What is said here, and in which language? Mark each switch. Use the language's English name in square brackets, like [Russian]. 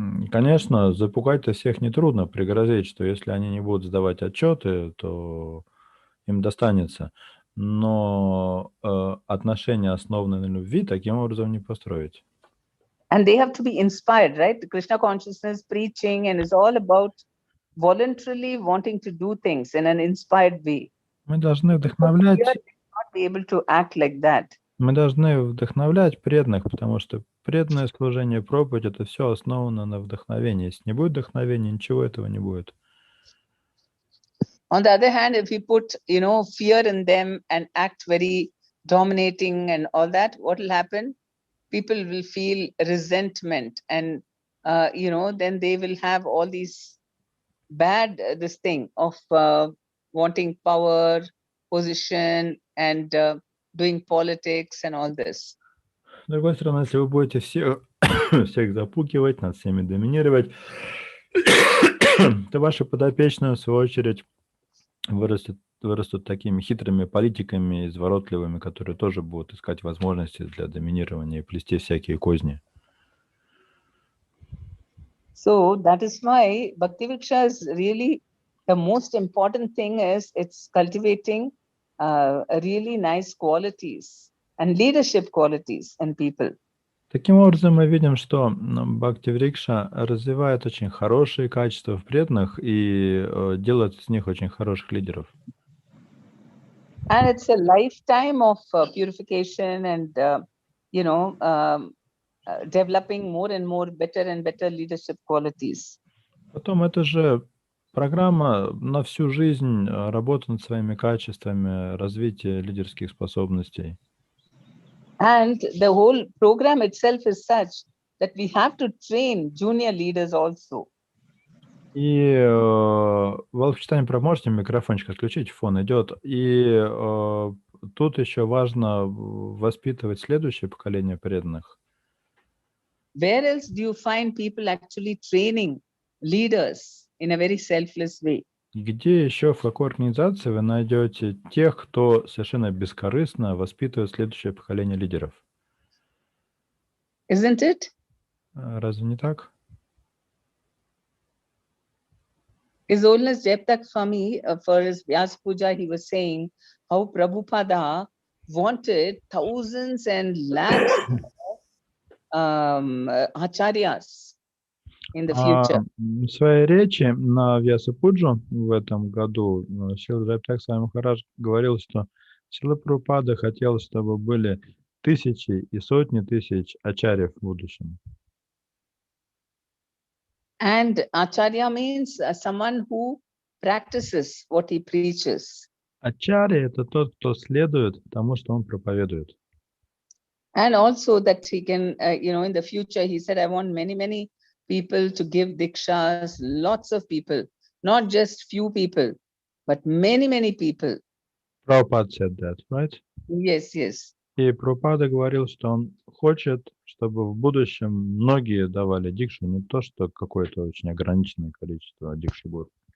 [Russian] Конечно, запугать-то всех нетрудно, пригрозить, что если они не будут сдавать отчеты, то им достанется. Но отношения, основанные на любви, таким образом не построить. [English] And they have to be inspired, right? The Krishna consciousness preaching and is all about voluntarily wanting to do things in an inspired way. [Russian] Мы должны [English] Here, [Russian] вдохновлять, [English] they will not be able to act like that. [Russian] мы должны вдохновлять преданных, потому что преданное служение, проповедь — это все основано на вдохновении. Если не будет вдохновения, ничего этого не будет. [English] On the other hand, if we put, fear in them and act very dominating and all that, what will happen? People will feel resentment and, then they will have all these bad, this thing of wanting power, position, and doing politics and all this. [Russian] С другой стороны, если вы будете всех запугивать, над всеми доминировать, то ваши подопечные, в свою очередь, вырастут такими хитрыми политиками, изворотливыми, которые тоже будут искать возможности для доминирования и плести всякие козни. [English] So that is why Bhakti-vriksha is really the most important thing is it's cultivating really nice qualities and leadership qualities in people. [Russian] Таким образом, мы видим, что Бхакти-врикша развивает очень хорошие качества в преданных и делает из них очень хороших лидеров. [English] And it's a lifetime of purification and, developing more and more better and better leadership qualities. [Russian] Потом это же программа на всю жизнь, работа над своими качествами, развитие лидерских способностей. [English] And the whole program itself is such that we have to train junior leaders also. [Russian] И Волк-читание, можете микрофончик отключить, фон идет. И тут еще важно воспитывать следующее поколение преданных. [English] Where else do you find people actually training leaders in a very selfless way? [Russian] Где еще, в какой организации вы найдете тех, кто совершенно бескорыстно воспитывает следующее поколение лидеров? [English] Isn't it? [Russian] Разве не так? [English] His Holiness Jayaptak Swami, for his Vyas Puja, he was saying how Prabhupada wanted thousands and lakhs of acharyas in the future. [Russian] В своей речи на Вьяса-пуджу в этом году Шрила Джайапатак Свами Махарадж говорил, что Шрила Прабхупада хотел, чтобы были тысячи и сотни тысяч ачарьев в будущем. [English] And acharya means someone who practices what he preaches. [Russian] Ачарья — это тот, кто следует тому, что он проповедует. [English] And also that he can, in the future, he said, I want many, many people to give dikshas, lots of people, not just few people, but many, many people. Прабхупада said that, right? Yes, yes. [Russian] И Прабхупада говорил, что он хочет, чтобы в будущем многие давали дикшу, не то, что какое-то очень ограниченное количество дикши будет.